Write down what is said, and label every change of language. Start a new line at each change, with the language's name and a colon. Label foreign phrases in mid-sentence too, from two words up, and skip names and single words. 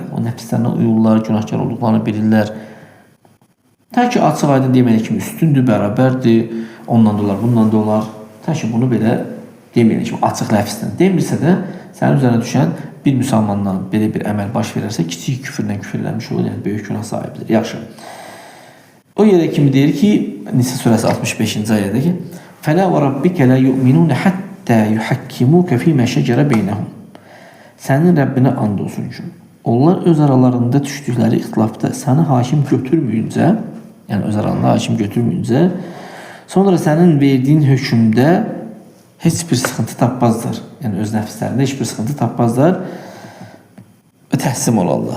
Azerbaijani: O nəfslərinə uyurlar, günahkar olduqlarını bilirlər. Tək ki, açıq aydın deməyən kimi üstündür, bərabərdir, ondan da olar, bundan da olar. Tək ki, bunu belə deməyən kimi açıq ləfsdən demirsə də, sənin üzərinə düşən bir müsəlmandan belə bir əməl baş verərsə, kiçik küfürlə küfürlənmiş olur, yəni böyük günah sahibidir. Yaxşı. O yerə kimi deyir ki, Nisa surəsi 65-ci ayədə ki,
Arabic: فَلَا وَرَبِّكَ لَا يُؤْمِنُونَ حَتَّى يُحَكِّمُوكَ فِي مَا شَجَرَ بَيْنَهُمْ.
Azerbaijani: Sənin Rəbbinə and olsun ki, onlar öz aralarında düşdükləri ixtilafda səni hakim götürməyincə, yəni öz aralarında hakim götürməyincə, sonra sənin verdiyin hökmdə heç bir sıxıntı tapmazlar. Yəni öz nəfslərində heç bir sıxıntı tapmazlar və təhsim olarlar.